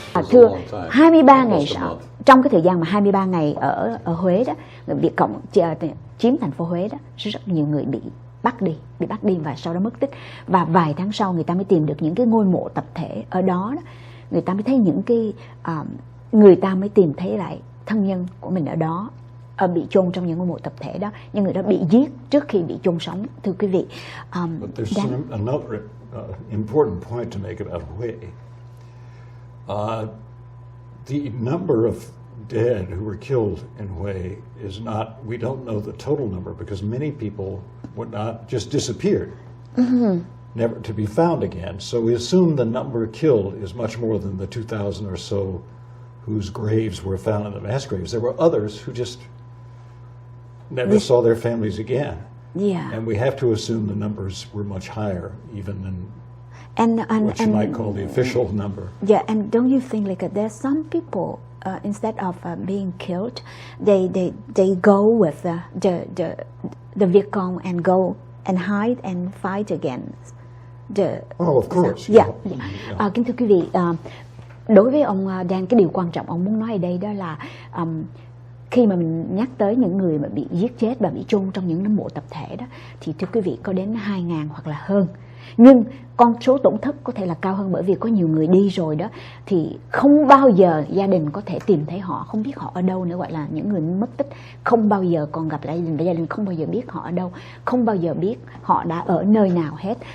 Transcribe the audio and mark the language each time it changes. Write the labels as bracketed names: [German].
[Vietnamese] Thưa, 23 ngày sau, trong cái thời gian mà 23 ngày ở Huế đó, Việt Cộng chiếm thành phố Huế đó, rất nhiều người bị bắt đi và sau đó mất tích. Và vài tháng sau người ta mới tìm được những cái ngôi mộ tập thể ở đó, người ta mới thấy những cái người ta mới tìm thấy lại thân nhân của mình ở đó, bị chôn trong những ngôi mộ tập thể đó, nhưng người đó bị giết trước khi bị chôn sống. Thưa quý vị, [English] another important point to make about Huế. The number of dead who were killed in Hue is not, we don't know the total number because many people would not just disappeared, never to be found again. So we assume the number killed is much more than the 2,000 or so whose graves were found in the mass graves. There were others who just never saw their families again. Yeah. And we have to assume the numbers were much higher even than what you might call the official number. Yeah, and don't you think like there's some people instead of being killed, they go with the Viet Cong and go and hide and fight against the. Oh, of course. Yeah. [Vietnamese] Kính thưa quý vị, đối với ông Dan, cái điều quan trọng ông muốn nói ở đây đó là khi mà mình nhắc tới những người mà bị giết chết và bị chôn trong những nấm mộ tập thể đó, thì thưa quý vị có đến 2.000 hoặc là hơn. Nhưng con số tổn thất có thể là cao hơn, bởi vì có nhiều người đi rồi đó thì không bao giờ gia đình có thể tìm thấy họ, không biết họ ở đâu nữa, gọi là những người mất tích, không bao giờ còn gặp lại gia đình, và gia đình không bao giờ biết họ ở đâu, không bao giờ biết họ đã ở nơi nào hết.